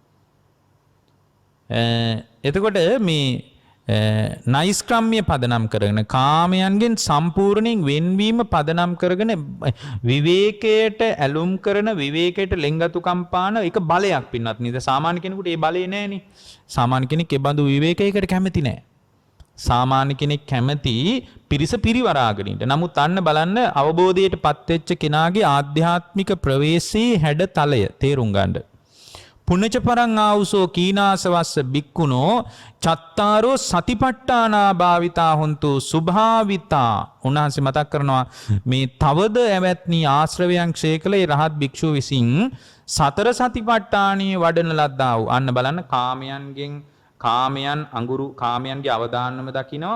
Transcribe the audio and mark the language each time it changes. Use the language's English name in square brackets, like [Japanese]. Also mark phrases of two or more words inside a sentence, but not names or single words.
[Sinhala] එතකොට මේ නෛෂ්ක්‍රම්‍ය පදනම් කරගෙන කාමයන්ගෙන් සම්පූර්ණයෙන් වෙන්වීම පදනම් කරගෙන විවේකයට ඇලුම් කරන විවේකයට ලෙන්ගතුකම් පාන එක බලයක් පින්නත් නේද? සාමාන්‍ය කෙනෙකුට ඒ බලේ නැහෙනි. සාමාන්‍ය කෙනෙක් ඒ බඳු විවේකයකට කැමති නැහැ. සාමාන්‍ය කෙනෙක් කැමති පිරිස පිරිවරාගෙන ඉන්න. නමුත් අන්න බලන්න අවබෝධයටපත් වෙච්ච කෙනාගේ ආධ්‍යාත්මික ප්‍රවේශයේ හැඩතලය තේරුම් ගන්න. [Pali] පුනච පරං ආවුසෝ කීනාසවස්ස බික්කුණෝ චත්තාරෝ සතිපට්ඨානා භාවිතා හොන්තු සුභාවිතා. [Sinhala] උන්වහන්සේ මතක් කරනවා මේ තවද ඇවැත්නි ආශ්‍රවයන් ක්ෂය කළ ඒ රහත් භික්ෂුව විසින් සතර සතිපට්ඨානිය වඩන ලද්දා වූ. අන්න බලන්න කාමයන්ගේ අවදානම දකිනවා.